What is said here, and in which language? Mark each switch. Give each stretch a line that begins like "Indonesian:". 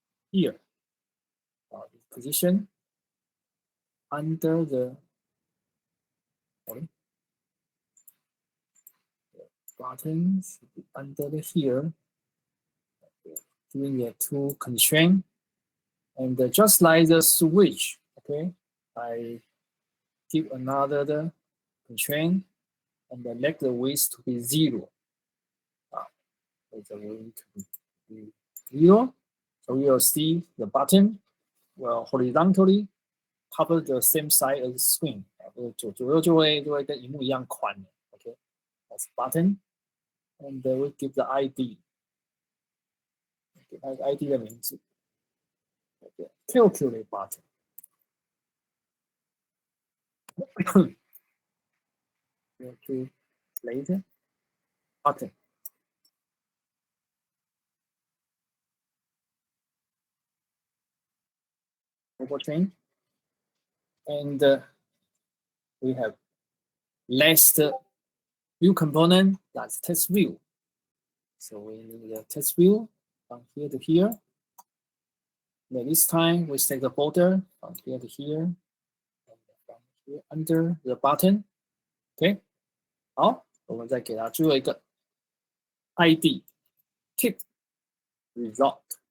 English: Here. Position under the buttons under here, doing the 2 constraint, and just like the switch, okay, I give another constraint and let the width to be 0. Let the width to be 0. So we will see the button will horizontally cover the same size as the screen.
Chinese: 左右就会跟萤幕一样宽的 ，
English: OK， that's button. and we give the ID，
Chinese: 给它一个 ID 的名字。
English: Calculate button calculate button mobile chain, and we have last view component, that's test view. So we need a test view from here to here. But this time we set the border from here to here, and from here under the button.
Chinese: OK， 好，我们再给它最后一个 ID tip result。